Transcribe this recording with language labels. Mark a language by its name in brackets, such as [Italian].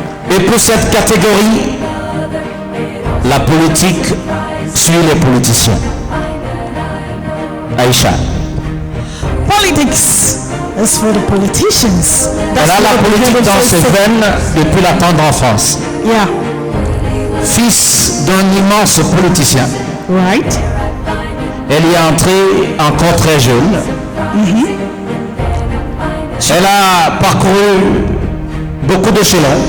[French] Et pour cette catégorie, la politique suit les politiciens. Aïcha. [English] Politics is for the politicians. [French] Elle a la politique dans ses veines depuis la tendre enfance. [English] Yeah. [French] Fils d'un immense politicien. [English] Right. [French] Elle y est entrée encore très jeune. Elle a parcouru beaucoup d'échelons.